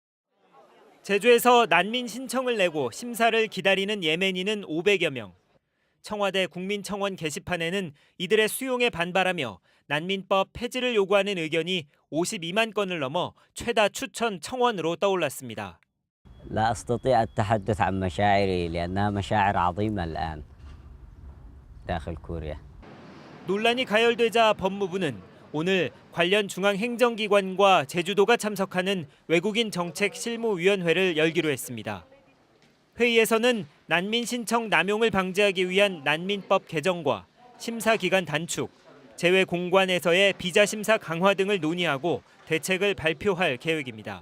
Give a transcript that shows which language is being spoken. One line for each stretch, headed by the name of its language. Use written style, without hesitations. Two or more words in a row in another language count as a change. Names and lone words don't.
Korean: 제주에서 난민 신청을 내고 심사를 기다리는 예멘인은 500여 명. 청와대 국민청원 게시판에는 이들의 수용에 반발하며 난민법 폐지를 요구하는 의견이 52만 건을 넘어 최다 추천 청원으로 떠올랐습니다.
Arabic: لا أستطيع التحدث عن مشاعري لأنها مشاعر عظيمة الآن داخل كوريا.
Korean: 논란이 가열되자 법무부는 오늘 관련 중앙행정기관과 제주도가 참석하는 외국인 정책 실무위원회를 열기로 했습니다. 회의에서는 난민 신청 남용을 방지하기 위한 난민법 개정과 심사 기간 단축, 재외 공관에서의 비자 심사 강화 등을 논의하고 대책을 발표할 계획입니다.